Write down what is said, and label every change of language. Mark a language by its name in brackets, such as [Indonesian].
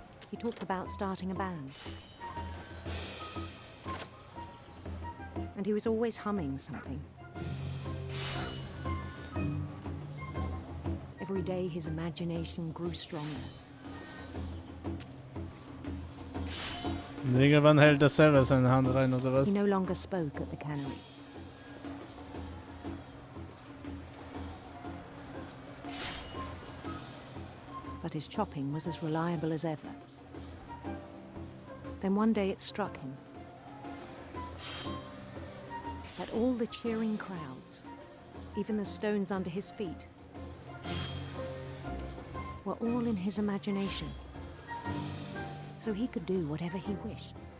[English] He talked about starting a band. And he was always humming something. Every day his imagination grew stronger. [German] Irgendwann hält er selber seine Hand rein, oder was? [English] He no longer spoke at the cannery. But his chopping was as reliable as ever. Then one day it struck him that all the cheering crowds, even the stones under his feet, were all in his imagination, so he could do whatever he wished.